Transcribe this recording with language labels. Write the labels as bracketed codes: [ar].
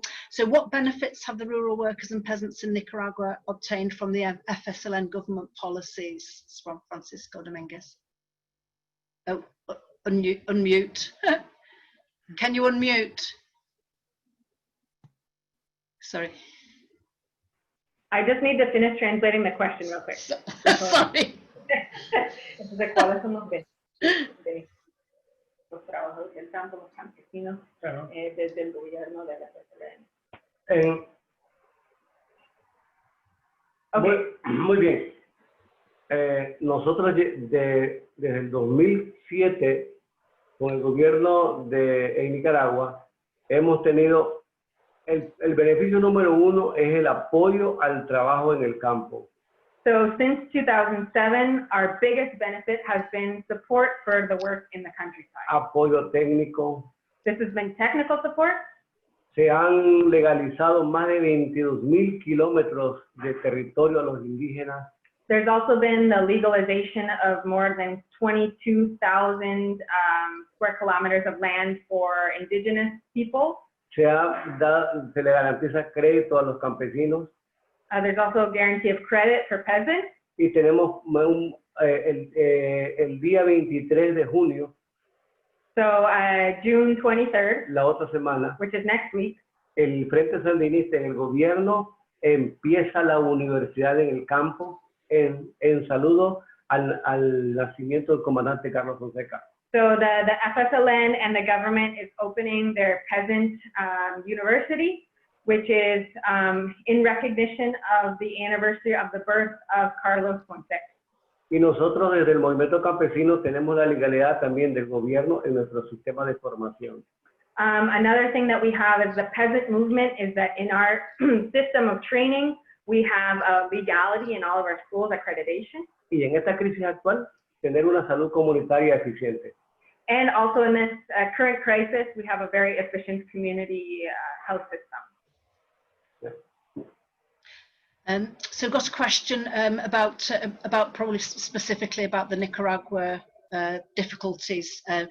[en] So what benefits have the rural workers and peasants in Nicaragua obtained from the FSLN government policies? It's from Francisco Dominguez. Oh, unmute. Can you unmute? Sorry. I just need to finish translating the question real quick. Sorry. [es] Entonces, ¿cuáles son los beneficios de los trabajadores del campo, los campesinos, desde el gobierno de la FSLN? Muy bien. Nosotros desde el 2007, con el gobierno de Nicaragua, hemos tenido el beneficio número uno es el apoyo al trabajo en el campo. [en] So since 2007, our biggest benefit has been support for the work in the countryside. [es] Apoyo técnico. [en] This has been technical support. [es] Se han legalizado más de 22,000 kilómetros de territorio a los indígenas. [en] There's also been the legalization of more than 22,000 square kilometers of land for indigenous people. [es] Se le garantiza crédito a los campesinos. [en] There's also a guarantee of credit for peasants. [es] Y tenemos el día 23 de junio. [en] So June 23rd, [es] la otra semana, [en] which is next week, [es] el Frente Sandinista en el gobierno empieza la universidad en el campo en saludo al nacimiento del comandante Carlos Fonseca. [en] So the FSLN and the government is opening their peasant university, which is in recognition of the anniversary of the birth of Carlos Fonseca. [es] Y nosotros desde el movimiento campesino tenemos la legalidad también del gobierno en nuestro sistema de formación. [en] Another thing that we have is the peasant movement is that in our system of training, we have a legality in all of our schools, accreditation. [es] Y en esta crisis actual, tener una salud comunitaria eficiente. [en] And also in this current crisis, we have a very efficient community health system. So I've got a question about probably specifically about the Nicaragua difficulties.